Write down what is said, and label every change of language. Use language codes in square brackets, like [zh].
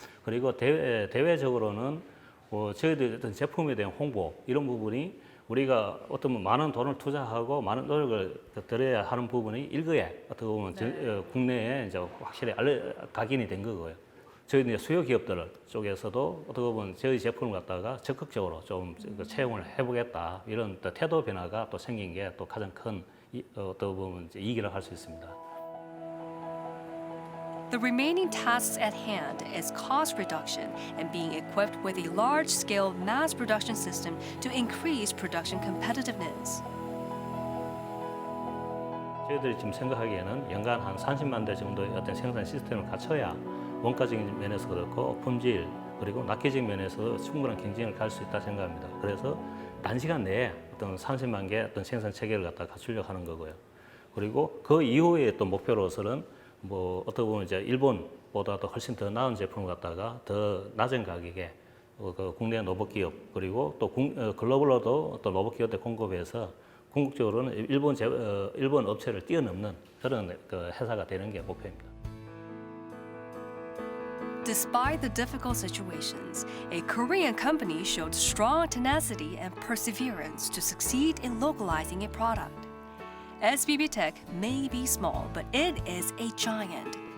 [ko] 그리고 대외적으로는 저희들 어떤 제품에 대한 홍보 이런 부분이 우리가 어떤 많은 돈을 투자하고 많은 노력을 들여야 하는 부분이 일거에 어떻게 보면 국내에 이제 확실히 각인이 된 거고요. 저희 수요 기업들 쪽에서도 어떻게 보면 저희 제품을 갖다가 적극적으로 좀 채용을 해보겠다 이런 또 태도 변화가 또 생긴 게 또 가장 큰 어떻게 보면 이제 이익이라고 할 수 있습니다. [en] The remaining tasks at hand is cost reduction and being equipped with a large-scale mass production system to increase production competitiveness. [ko] 저희들이 지금 생각하기에는 연간 한 30만 대 정도의 어떤 생산 시스템을 갖춰야 원가적인 면에서 그렇고 품질 그리고 납기적인 면에서 충분한 경쟁을 갈 수 있다 생각합니다. 그래서 단시간 내에 어떤 30만 개 어떤 생산 체계를 갖다 갖추려고 하는 거고요. 그리고 그 이후에 또 목표로서는 뭐 어떻게 보면 이제 일본보다도 훨씬 더 나은 제품을 갖다가 더 낮은 가격에 그 국내 로봇 기업 그리고 또 글로벌로도 또 로봇 기업들 공급해서 궁극적으로는 일본 업체를 뛰어넘는 그런 그 회사가 되는 게 목표입니다. [en] Despite the difficult situations, a Korean company showed strong tenacity and perseverance to succeed in localizing a product. SBB TECH may be small, but it is a giant.